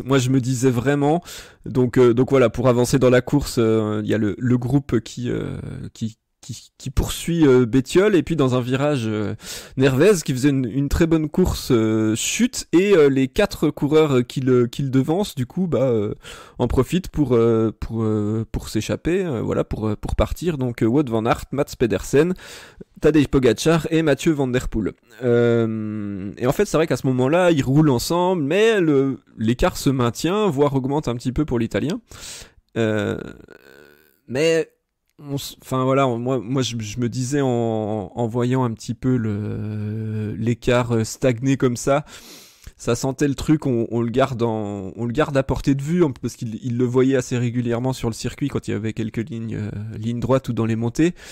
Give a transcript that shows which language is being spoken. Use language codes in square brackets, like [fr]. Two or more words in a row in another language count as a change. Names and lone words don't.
[fr] Moi, je me disais vraiment. Donc voilà, pour avancer dans la course, il y a le groupe qui poursuit Bettiol et puis dans un virage, Nervez qui faisait une très bonne course, chute et les quatre coureurs qui le devancent du coup en profitent pour s'échapper, voilà pour partir. Donc Wout van Aert, Mats Pedersen, Tadej Pogacar et Mathieu Van Der Poel. Et en fait, c'est vrai qu'à ce moment-là, ils roulent ensemble, mais l'écart se maintient, voire augmente un petit peu pour l'Italien. Euh, mais, enfin voilà, moi je me disais en voyant un petit peu l'écart stagner comme ça sentait le truc, on le garde à portée de vue, parce qu'il le voyait assez régulièrement sur le circuit quand il y avait quelques lignes droites ou dans les montées.